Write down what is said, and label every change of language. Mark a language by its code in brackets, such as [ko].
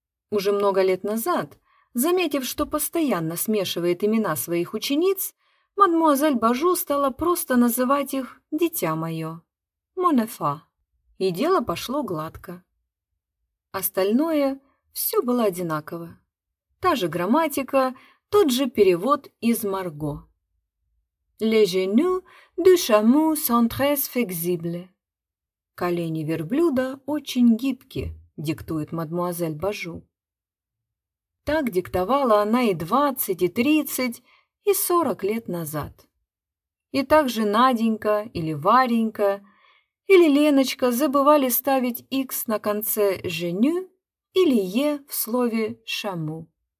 [ru] Уже много лет назад, заметив, что постоянно смешивает имена своих учениц, мадмуазель Бажу стала просто называть их «дитя мое» – «Монефа», и дело пошло гладко. Остальное все было одинаково. Та же грамматика, тот же перевод из Марго. [fr] «Les genoux du chameau sont très flexibles». [ru] «Колени верблюда очень гибки», – диктует мадмуазель Бажу. Так диктовала она и 20, и 30, и 40 лет назад. И также Наденька или Варенька или Леночка забывали ставить «икс» на конце «женю» или «е» в слове «шаму».